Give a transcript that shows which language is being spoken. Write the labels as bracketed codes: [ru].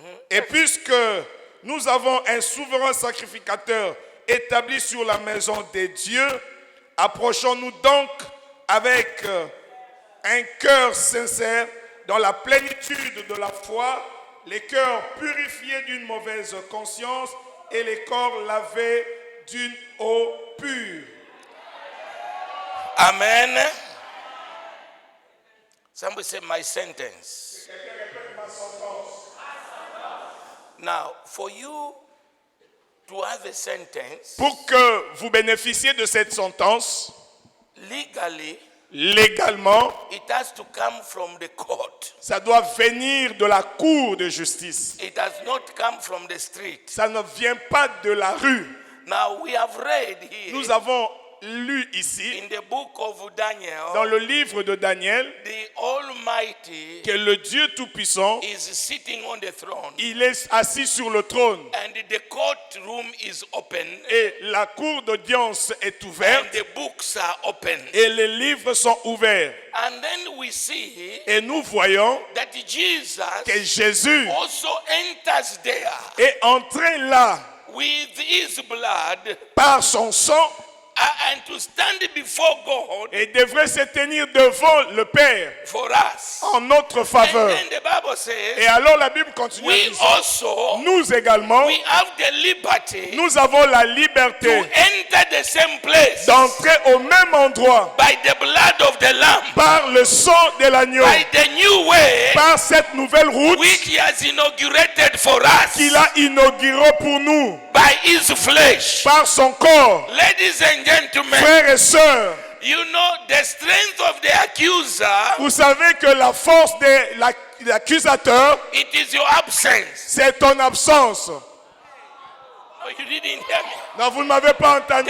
[fr] Et puisque nous avons un souverain sacrificateur établi sur la maison des dieux, approchons-nous donc avec un cœur sincère dans la plénitude de la foi, les cœurs purifiés d'une mauvaise conscience et les corps lavés d'une eau pure. Amen. [en] Somebody say my sentence. Now, for you to have a sentence, [fr] Pour que vous bénéficiez de cette sentence, [en] legally, [fr] légalement, [en] it has to come from the court. [fr] ça doit venir de la cour de justice. [en] It does not come from the street. [fr] Ça ne vient pas de la rue. [en] Now, we have read here [fr] Nous avons lu ici, [en] in the book of Daniel, [fr] dans le livre de Daniel, [en] the Almighty [fr] que le Dieu Tout-Puissant, [en] is sitting on the throne, [fr] il est assis sur le trône. [en] and the courtroom is open, [fr] Et la cour d'audience est [en] and [fr] ouverte [en] the books are open. [fr] et les livres sont ouverts. [en] And then we see [fr] Et nous voyons [en] that Jesus [fr] que Jésus [en] also enters there [fr] est entré là [en] with his blood [fr] par son sang [en] and to stand before God [fr] et devrait se tenir devant le Père [en] for us. [fr] en notre [en] And [fr] faveur. [en] then the Bible [fr] Et [en] says, [fr] alors la Bible continue à [en] we [fr] dire, [en] also, [fr] nous également, [en] we have the liberty [fr] nous avons la [en] to [fr] liberté [en] enter the same place [fr] d'entrer au même endroit [en] by the blood of the Lamb, [fr] par le sang de l'agneau, [en] by the new way [fr] par cette nouvelle route [en] which he has inaugurated for us, [fr] qu'il a inaugurée pour nous, [en] by his flesh. [fr] par son corps. [en] Ladies and gentlemen, [fr] Frères et sœurs, [en] you know the strength of the accuser, [fr] vous savez que la force de l'accusateur, [en] it is your absence. [fr] c'est ton absence. [en] Oh, you didn't hear me. [fr] Non, vous ne m'avez pas entendu.